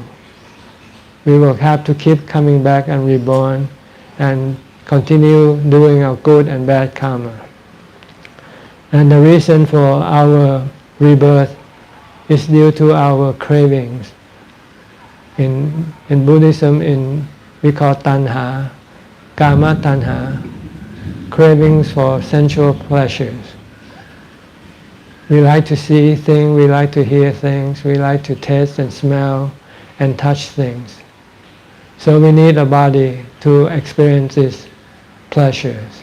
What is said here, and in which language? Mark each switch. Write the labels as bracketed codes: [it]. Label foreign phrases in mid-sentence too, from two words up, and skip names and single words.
[en] We will have to keep coming back and reborn and continue doing our good and bad karma. And the reason for our rebirth is due to our cravings. In Buddhism, we call [pi] tanha, kama tanha, [en] cravings for sensual pleasures. We like to see things, we like to hear things, we like to taste and smell and touch things. So we need a body to experience these pleasures.